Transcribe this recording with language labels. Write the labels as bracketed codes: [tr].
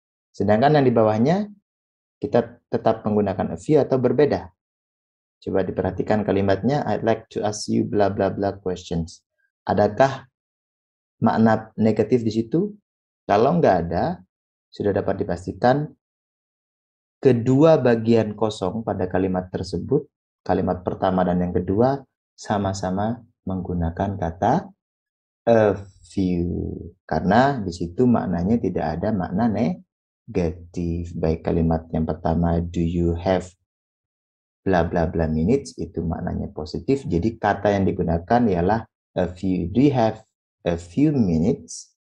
[id] Sedangkan yang di bawahnya kita tetap menggunakan a few atau berbeda. Coba diperhatikan kalimatnya, [en] I'd like to ask you bla bla bla questions. [id] Adakah makna negatif di situ? Kalau nggak ada, sudah dapat dipastikan kedua bagian kosong pada kalimat tersebut, kalimat pertama dan yang kedua, sama-sama menggunakan kata a few. Karena di situ maknanya tidak ada makna negatif. Baik kalimat yang pertama, [en] do you have bla bla bla minutes, [id] itu maknanya positif. Jadi kata yang digunakan ialah a few. [en] Do you have a few minutes?